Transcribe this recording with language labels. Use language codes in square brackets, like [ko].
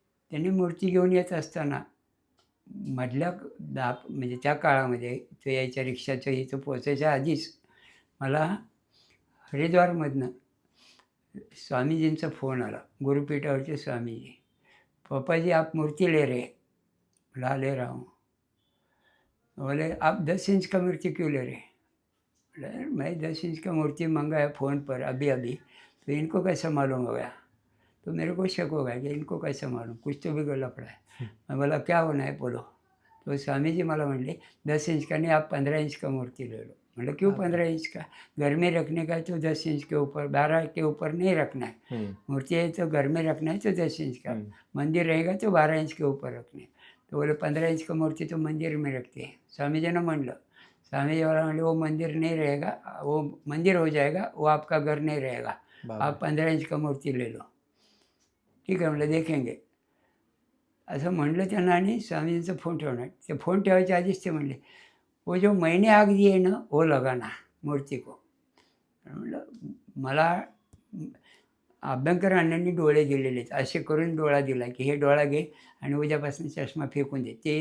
[mr] त्यांनी मूर्ती घेऊन येत असताना मधल्या म्हणजे त्या काळामध्ये तो यायच्या रिक्षाच्या इथं पोचायच्या आधीच मला हरिद्वारमधनं स्वामीजींचा फोन आला, गुरुपीठावरचे स्वामीजी. [hi] "पापा आप मूर्ति ले रहे?" बोला ले रहा हूँ. बोले आप 10 इंच का मूर्ति क्यों ले रहे? बोला मैं 10 इंच का मूर्ति मंगाया फ़ोन पर अभी अभी, तो इनको कैसा मालूम हो गया? तो मेरे को शक हो गया कि इनको कैसा मालूम, कुछ तो बिगड़ पड़ा है. मैं बोला क्या होना है बोलो. [mr] तो स्वामी जी मला म्हणले [hi] 10 इंच का नहीं, आप 15 इंच का मूर्ति ले लो. मतलब क्यों 15 इंच का? घर में रखने का है तो 10 इंच के ऊपर, 12 के ऊपर नहीं रखना है. मूर्ति है तो घर में रखना है तो 10 इंच का, मंदिर रहेगा तो 12 इंच के ऊपर रखने. तो बोले 15 इंच का मूर्ति तो मंदिर में रखते हैं. स्वामी जी ने म्हणलं, स्वामी जी वाला म्हणले वो मंदिर नहीं रहेगा, वो मंदिर हो जाएगा, वो आपका घर नहीं रहेगा. आप 15 इंच का मूर्ति ले लो. [mr] ठीक आहे म्हणलं देखेंगे असं म्हणलं त्यांना. आणि स्वामीजींचा फोन ठेवणार. ते फोन ठेवायच्या आधीच ते म्हणले [hi] वो जो मैंने आग दिए ना वो लगाना मूर्ति को. [mr] म्हणलं मला अभ्यंकर अण्णांनी डोळे दिलेले आहेत, असे करून डोळा दिला की हे डोळा घे आणि उद्यापासून चष्मा फेकून दे.